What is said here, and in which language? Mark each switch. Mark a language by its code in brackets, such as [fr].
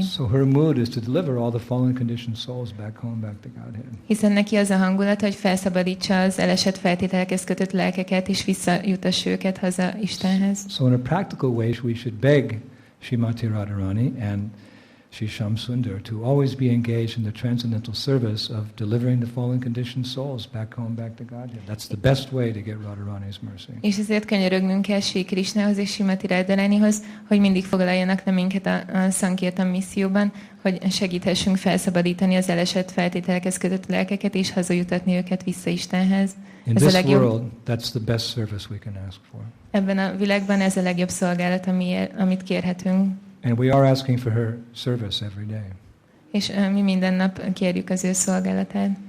[en] So her mood is to deliver all the fallen conditioned souls back home, back to Godhead. [hu] Hiszen neki az a hangulat, hogy felszabadítsa az elesett feltételekhez kötött lelkeket, és visszajutassa őket haza Istenhez. [en] So in a practical way, we should beg Srimati Radharani and Shri Shyam Sundar to always be engaged in the transcendental service of delivering the fallen conditioned souls back home, back to Godhead. That's the best way to get Radharani's mercy. [hu] És ezért könyörögnünk kell Sri Krishnához és Srimati Radharanihoz, hogy mindig foglaljanak le minket a Sankirtan misszióban, hogy segíthessünk felszabadítani az elesett feltételekhez kötött lelkeket, és hazajutatni őket vissza Istenhez. [en] In this world, that's the best service we can ask for. [hu] Ebben a világban ez a legjobb szolgálat, amit kérhetünk. [en] And we are asking for her service every day. [hu] És mi minden nap kérjük az ő szolgálatát.